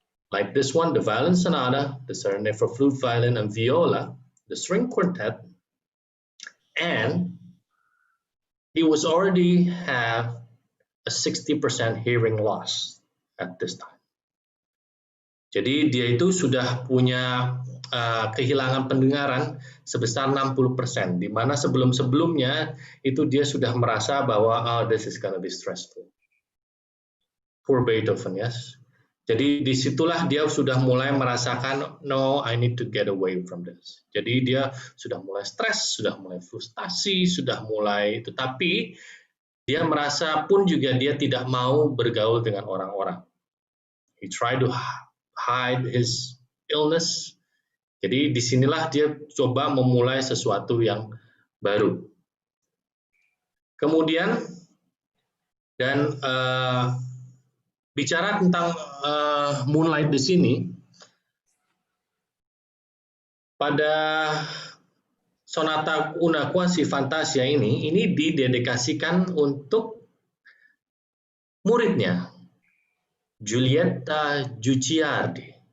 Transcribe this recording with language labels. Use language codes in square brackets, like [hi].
[en] Like this one, the violin sonata, the serenade for flute, violin, and viola, the string quartet. And he was already have a 60% hearing loss at this time. [id] Jadi dia itu sudah punya kehilangan pendengaran sebesar 60%, di mana sebelum-sebelumnya itu dia sudah merasa bahwa [en] this is gonna be stressful. Poor Beethoven, yes. [id] Jadi disitulah dia sudah mulai merasakan, [en] no, I need to get away from this. [id] Jadi dia sudah mulai stres, sudah mulai frustasi, sudah mulai itu. Tapi dia merasa pun juga dia tidak mau bergaul dengan orang-orang. [en] He tried to hide his illness. [id] Jadi disinilah dia coba memulai sesuatu yang baru. Kemudian dan bicara tentang Moonlight di sini, pada sonata una quasi fantasia ini didedikasikan untuk muridnya, Giulietta Guicciardi.